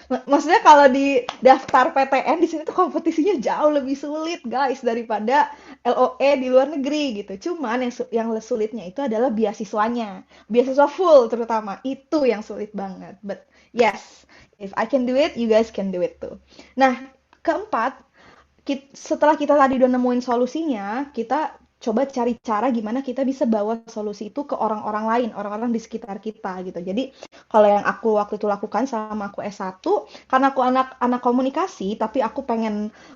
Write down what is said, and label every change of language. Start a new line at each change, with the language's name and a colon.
Indonesian: Maksudnya kalau di daftar PTN di sini tuh kompetisinya jauh lebih sulit guys daripada LOE di luar negeri gitu. Cuman yang sulitnya itu adalah beasiswanya, beasiswa full terutama itu yang sulit banget.
English: But yes, if I can do it, you guys can do it too.
Indonesian: Nah, keempat, setelah kita tadi udah nemuin solusinya, kita coba cari cara gimana kita bisa bawa solusi itu ke orang-orang lain, orang-orang di sekitar kita gitu. Jadi kalau yang aku waktu itu lakukan sama aku S1, karena aku anak komunikasi, tapi aku pengen